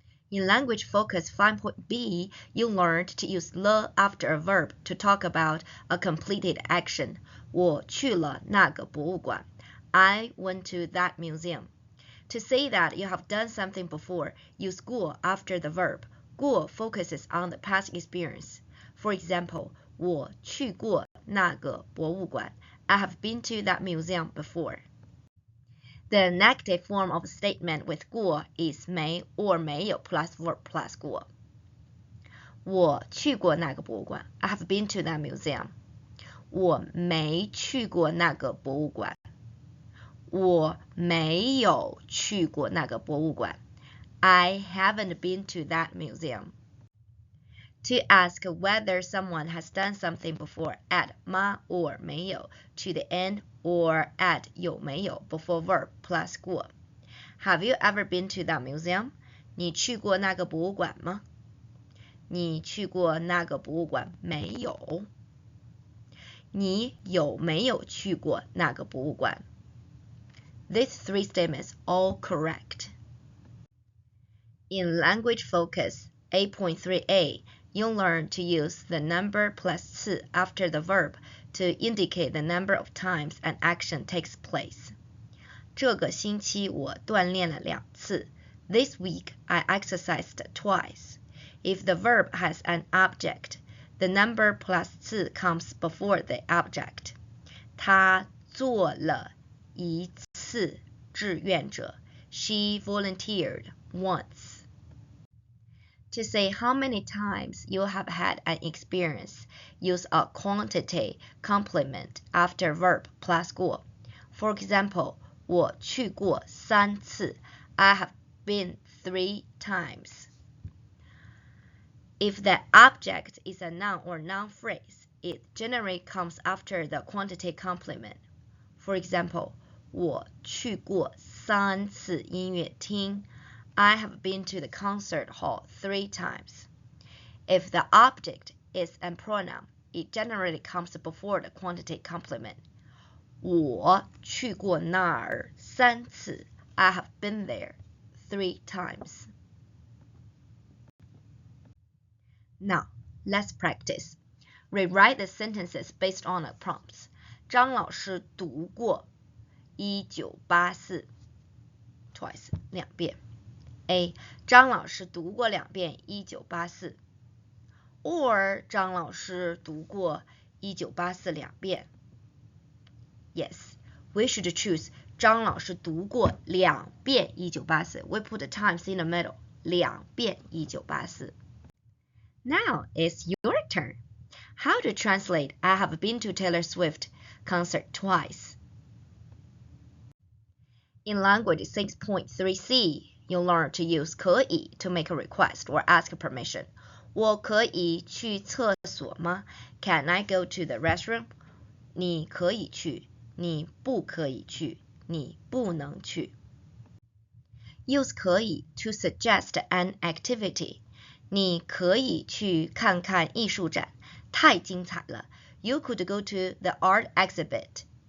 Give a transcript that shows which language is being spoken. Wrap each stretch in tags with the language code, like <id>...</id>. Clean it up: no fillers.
<en>In language focus 5.b, you learned to use le after a verb to talk about a completed action.</en> <zh>我去了那个博物馆.</zh> <en>I went to that museum. To say that you have done something before, use 过 after the verb. 过 focuses on the past experience. For example,</en> <zh>我去过那个博物馆.</zh> <en>I have been to that museum before. The negative form of a statement with 过 is 没 or 没有 plus verb plus 过.</en> <zh>我去过那个博物馆.</zh> <en>I have been to that museum.</en> <zh>我没去过那个博物馆. 我没有去过那个博物馆.</zh> <en>I haven't been to that museum. To ask whether someone has done something before, add 吗 or 没有 to the end or add 有没有 before verb plus 过. Have you ever been to that museum?</en> <zh>你去过那个博物馆吗？你去过那个博物馆没有？你有没有去过那个博物馆？</zh> <en>These three statements all correct. In language focus 8.3a, you'll learn to use the number plus 次 after the verb to indicate the number of times an action takes place.</en> <zh>这个星期我锻炼了2次.</zh> <en>This week I exercised twice. If the verb has an object, the number plus 次 comes before the object.</en> <zh>他做了1次志愿者.</zh> <en>She volunteered once. To say how many times you have had an experience, use a quantity complement after verb plus 过. For example,</en> <zh>我去过3次.</zh> <en>I have been 3 times. If the object is a noun or noun phrase, it generally comes after the quantity complement. For example,</en> <zh>我去过3次音乐厅.</zh> <en>I have been to the concert hall 3 times. If the object is a pronoun, it generally comes before the quantity complement.</en> <zh>我去过那儿3次.</zh> <en>I have been there 3 times. Now, let's practice. Rewrite the sentences based on the prompts.</en> <zh>张老师读过1984 twice 2遍. A. 张老师读过2遍1984 or 张老师读过1984 2遍.</zh> <en>Yes, we should choose</en> <zh>张老师读过2遍1984.</zh> <en>We put the times in the middle. 2遍1984. Now it's your turn. How to translate I have been to Taylor Swift concert twice. In language 6.3c, you'll learn to use 可以 to make a request or ask permission.</en> <zh>我可以去厕所吗?</zh> <en>Can I go to the restroom?</en> <zh>你可以去，你不可以去，你不能去。</zh> <en>Use 可以 to suggest an activity.</en> <zh>你可以去看看艺术展，太精彩了。</zh> <en>You could go to the art exhibit.</en>